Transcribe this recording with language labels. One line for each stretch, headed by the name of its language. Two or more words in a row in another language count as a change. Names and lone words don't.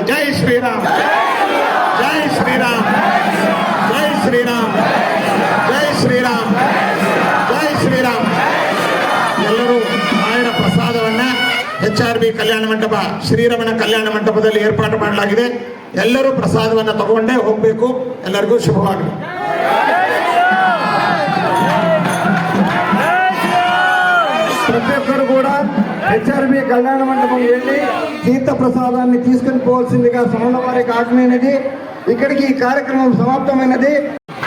Kannada: ಜೈ ಶ್ರೀರಾಮ್. ಜೈ ಶ್ರೀರಾಮ್. ಜೈ ಶ್ರೀರಾಮ್. ಜೈ ಶ್ರೀರಾಮ್. ಜೈ ಶ್ರೀರಾಮ್. ಎಲ್ಲರೂ ನಾರಾಯಣ ಪ್ರಸಾದವನ್ನ HRB ಕಲ್ಯಾಣ ಮಂಟಪ, ಶ್ರೀರಮಣ ಕಲ್ಯಾಣ ಮಂಟಪದಲ್ಲಿ ಏರ್ಪಾಟು ಮಾಡಲಾಗಿದೆ. ಎಲ್ಲರೂ ಪ್ರಸಾದವನ್ನು ತಗೊಂಡೇ ಹೋಗಬೇಕು. ಎಲ್ಲರಿಗೂ ಶುಭವಾಗಲಿ.
Telugu: ప్రతి ఒక్కరు కూడా HRB కళ్యాణ మండపం వెళ్ళి తీర్థ ప్రసాదాన్ని తీసుకుని పోవాల్సిందిగా స్వామివారికి ఆజ్ఞైనది. ఇక్కడికి ఈ కార్యక్రమం సమాప్తమైనది.